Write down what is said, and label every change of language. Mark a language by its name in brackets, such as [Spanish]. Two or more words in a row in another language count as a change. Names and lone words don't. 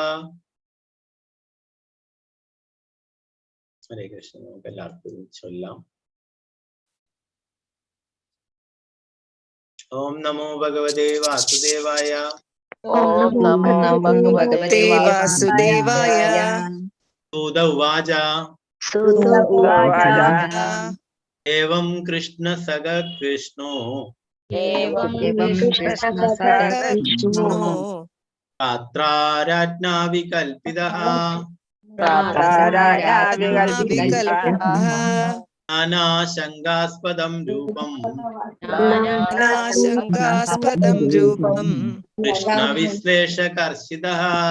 [Malayalam] ഹരേ കൃഷ്ണ. നമുക്ക് എല്ലാവർക്കും ചൊല്ലാം. [Sanskrit] ഓം നമോ ഭഗവതേ വാസുദേവായ. ഓം നമോ ഭഗവതേ വാസുദേവായ. सूत उवाच एवं कृष्ण सग कृष्णो रात्रा विकल्पितः नानाशङ्कास्पदं रूपम् कृष्णविश्लेषकर्षितः